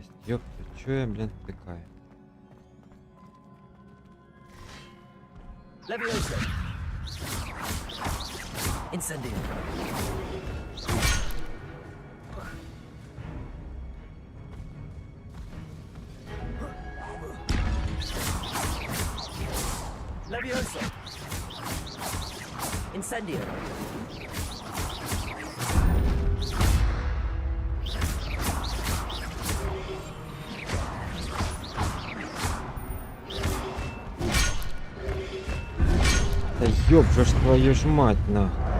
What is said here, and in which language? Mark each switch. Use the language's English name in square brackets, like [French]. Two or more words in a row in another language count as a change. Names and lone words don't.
[Russian] Ёпта, чё я, блин, втикаю? [Latin] Levioso! Incendio! Levioso! Incendio! [Russian] Та ёб же ж твою ж мать, на.